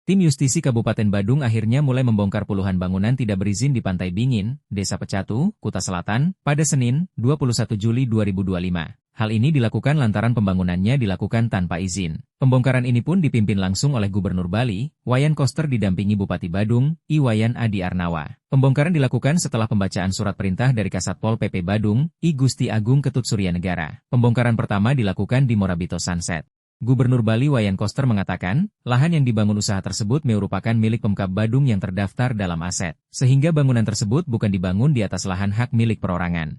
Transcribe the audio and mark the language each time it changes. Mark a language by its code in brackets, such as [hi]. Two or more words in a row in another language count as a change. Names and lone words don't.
[id] Tim Justisi Kabupaten Badung akhirnya mulai membongkar puluhan bangunan tidak berizin di Pantai Bingin, Desa Pecatu, Kuta Selatan, pada Senin, 21 Juli 2025. Hal ini dilakukan lantaran pembangunannya dilakukan tanpa izin. Pembongkaran ini pun dipimpin langsung oleh Gubernur Bali, Wayan Koster didampingi Bupati Badung, Iwayan Adi Arnawa. Pembongkaran dilakukan setelah pembacaan surat perintah dari Kasatpol PP Badung, I Gusti Agung Ketut Suryanegara. Pembongkaran pertama dilakukan di Morabito Sunset. Gubernur Bali Wayan Koster mengatakan, lahan yang dibangun usaha tersebut merupakan milik Pemkab Badung yang terdaftar dalam aset, sehingga bangunan tersebut bukan dibangun di atas lahan hak milik perorangan.